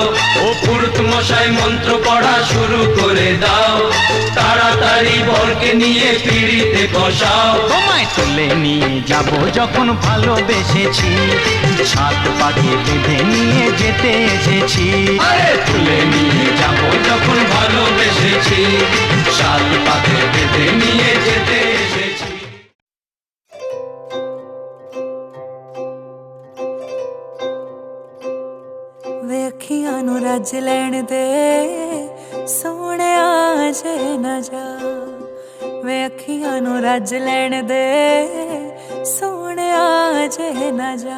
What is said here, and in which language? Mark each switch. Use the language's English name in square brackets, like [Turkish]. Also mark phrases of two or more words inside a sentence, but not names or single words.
[Bangla] ও পুরুত মশাই মন্ত্র পড়া শুরু করে দাও, তাড়াতাড়ি বরকে নিয়ে পিড়িতে বসাও। তোমায় তুলে নিয়ে যাব যখন ভালোবেসেছি, সাত পাখি বেঁধে নিয়ে যেতে এসেছি। আরে তুলে নিয়ে যাব যখন ভালোবেসেছি, সাত পাকে বেঁধে নিয়ে যেতে এসেছি। [Punjabi] ਵੇ ਅੱਖੀਆਂ ਨੂੰ ਰੱਜ ਲੈਣ ਦੇ ਸੋਹਣਿਆ ਜੇ ਨਾ ਜਾ, ਵੇ ਅੱਖੀਆਂ ਨੂੰ ਰੱਜ ਲੈਣ ਦੇ ਸੋਹਣਿਆ ਜੇ ਨਾ ਜਾ।